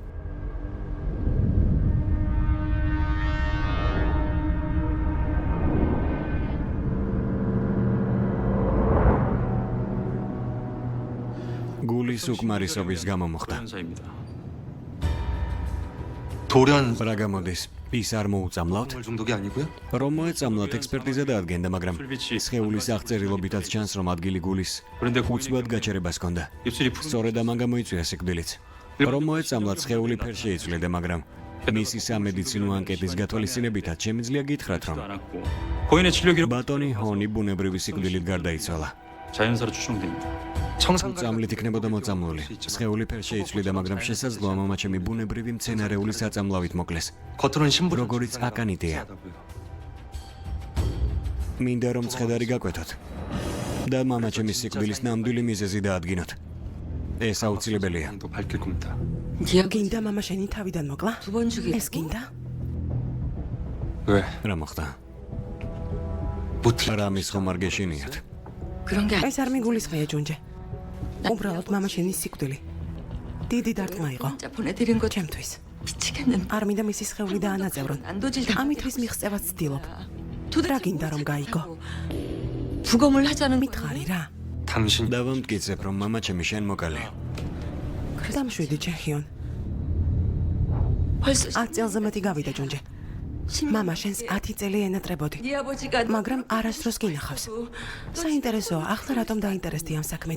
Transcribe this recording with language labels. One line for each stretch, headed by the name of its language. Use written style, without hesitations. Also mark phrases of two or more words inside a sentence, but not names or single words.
Georgian: გულის უკმარისობის გამო მოხდა.
Korean: 사입니다. 돌연
Georgian: რა გამოდის? ის არ მოუწამლავთ?
Korean: 중독이 아니고요?
Georgian: რომ მოეწამლათ ექსპერტიზა დაადგენდა, მაგრამ
Korean: 풀빛이
Georgian: სხეულის აღწერილობითაც ჩანს, რომ ადგილი გულის
Korean: 그런데
Georgian: უცბად გაჩერებას ჰქონდა.
Korean: 입술이
Georgian: სწორედ ამან გამოიწვია სიკვდილიც. რომ მოეწამლათ სხეული ფერ შეიცვლიდა, მაგრამ მისი სამედიცინო ანკეტის გათვალისწინებითაც შემიძლია გითხრათ, რომ
Korean: 않았고 고인의 진료 기록
Georgian: ბატონი ჰონი ბუნებრივი სიკვდილით გარდაიცვალა.
Korean: 자연사로 추정됩니다. 청산
Georgian: წამლით იქნებოდა მოწამლული. სხეული ფერ შეიცვლიდა, მაგრამ შესაძლოა მამაჩემი ბუნებრივი მცენარეული საწამლავით მოკლეს.
Korean: 겉으로는 신부
Georgian: როგორიც აკანიტია. მინდა რომ ცხედარი გაკვეთოთ და მამაჩემის სიკვდილის ნამდვილი მიზეზი დაადგინოთ. ეს აუცილებელია.
Korean: 또 밝힐 겁니다. 네가
Georgian: გინდა მამა შენი თავიდან მოკლა?
Korean: 두 번 죽이.
Georgian: ეს გინდა?
Korean: 왜?
Georgian: რა მოხდა?
Korean: 못
Georgian: რამის ხომ არ გეშინიათ?
Korean: 그런 게 아니.
Georgian: ეს არ მიგულისხმია ჯუნჯე. უბრალოდ მამა შენი სიკვდილი. დიდი დარტყმა იყო
Korean: 문자 보내드린 거
Georgian: ჩემთვის.
Korean: 미치겠는데.
Georgian: არ მინდა მისი სხეული დაანაწევრონ.
Korean: 난도질
Georgian: ამით რის მიღწევაც ვცდილობ. რა გინდა რომ გაიგო?
Korean: 부검을 하자는
Georgian: მითხარი რა.
Korean: 당신
Georgian: დავამტკიცებ, რომ მამაჩემი შენ მოკალე. დამშვიდი ჩეხიონ.
Korean: 벌써
Georgian: 10 წელზე მეტი გავიდა ჯუნჯე. მამა შენს 10 წელი ენატრებოდი.
Korean: 네 아버지가
Georgian: მაგრამ არასდროს გინახავს. საინტერესოა, ახლა რატომ დაინტერესდი ამ საქმით?